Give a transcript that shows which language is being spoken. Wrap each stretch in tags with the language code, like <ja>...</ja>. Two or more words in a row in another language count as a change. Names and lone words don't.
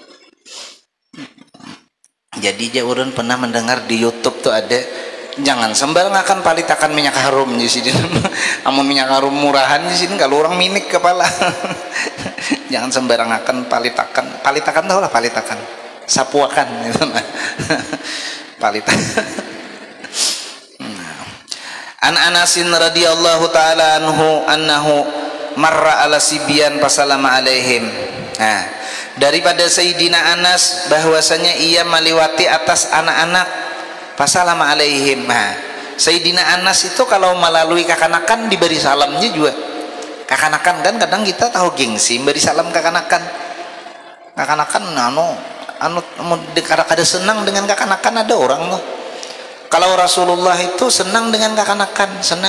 <bjn>Jadi jauran pernah mendengar di YouTube tuh ada, jangan sembarang akan palitakan minyak harum di sini. Amun minyak harum murahan di sini kalau orang minik kepala. Jangan sembarang akan palitakan tahu lah palitakan, sapuakan gitu nah. Palitakan.</bjn> <ar>عن أنس رضي الله تعالى أنه مر على صبيان فسلم عليهم.</ar> <bjn>Nah, daripada Sayyidina Anas bahwasanya ia melewati atas anak-anak</bjn> <ar>فسلم عليهم.</ar> <bjn>Nah, Sayyidina Anas itu kalau melalui kakanakan diberi salamnya juga. Kakanakan kan kadang kita tahu gengsi beri salam kakanakan kada senang dengan kakanakan, ada orang tuh. Kalau Rasulullah itu senang dengan kakanakan.</bjn>